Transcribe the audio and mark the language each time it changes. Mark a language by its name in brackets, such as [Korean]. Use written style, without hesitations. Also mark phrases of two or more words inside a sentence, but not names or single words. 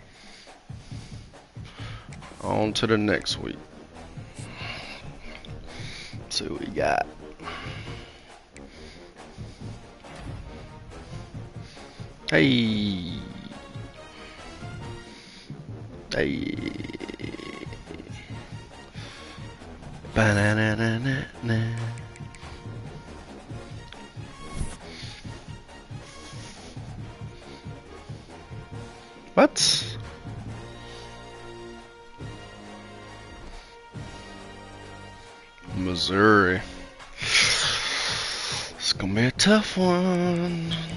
[English] On to the next week. Let's see what we got. Hey. Hey. Ba-na-na-na-na-na. What? Missouri. It's gonna be a tough one.